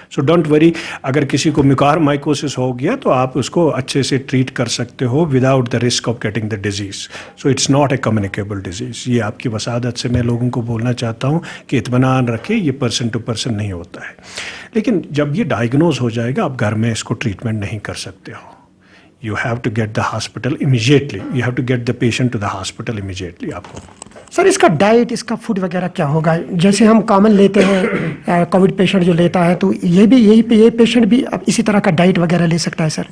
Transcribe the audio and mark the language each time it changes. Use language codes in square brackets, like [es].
[en] so don't worry, [ur] اگر کسی کو میوکارمائکوسس ہو گیا تو آپ اس کو اچھے سے ٹریٹ کر سکتے ہو [en] Without the risk of getting the disease. So it's not a communicable disease. [ur] یہ آپ کی وسادت سے میں لوگوں کو بولنا چاہتا ہوں کہ اطمینان رکھیں, یہ پرسن ٹو پرسن نہیں ہوتا ہے. لیکن جب یہ ڈائگنوز ہو جائے گا, آپ گھر میں اس کو ٹریٹمنٹ نہیں کر سکتے ہو. [en] You have to get the hospital immediately. You have to get the patient to the hospital immediately. [ur] آپ کو سر اس کا ڈائٹ, اس کا فوڈ وغیرہ کیا ہوگا؟ جیسے ہم کامن لیتے ہیں کووڈ پیشنٹ جو لیتا ہے, تو یہ بھی یہ پیشنٹ بھی اسی طرح کا ڈائٹ وغیرہ لے سکتا ہے سر؟